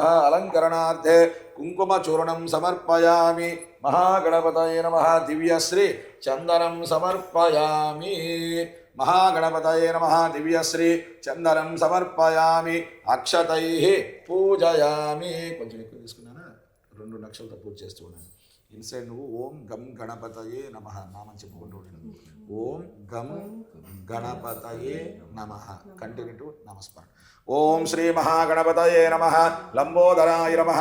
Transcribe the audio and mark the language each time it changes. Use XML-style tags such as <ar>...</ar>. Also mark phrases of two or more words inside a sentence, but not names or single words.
<sa>अलङ्करणार्थे कुङ्कुमचूर्णं समर्पयामि। महागणपतये नमः। दिव्यश्री चन्दनं समर्पयामि। महागणपतये नमः। दिव्यश्री चन्दनं समर्पयामि। अक्षतैः पूजयामि।</sa> <te>కొంచెం ఎక్కువ తీసుకున్నానా 2 లక్షలతో పూజ చేస్తూ ఉన్నాను. ఇన్సైడ్ నువ్వు</te> <sa>ఓం గం గణపతయే నమః</sa> <te>నామని చెప్పుకుంటూ ఉంటాను.</te> <sa>ఓం గం గణపతయే నమః కంటిన్యూ నమస్కారం. ఓం శ్రీ మహాగణపతయే నమః. లంబోదరాయ నమః.</sa>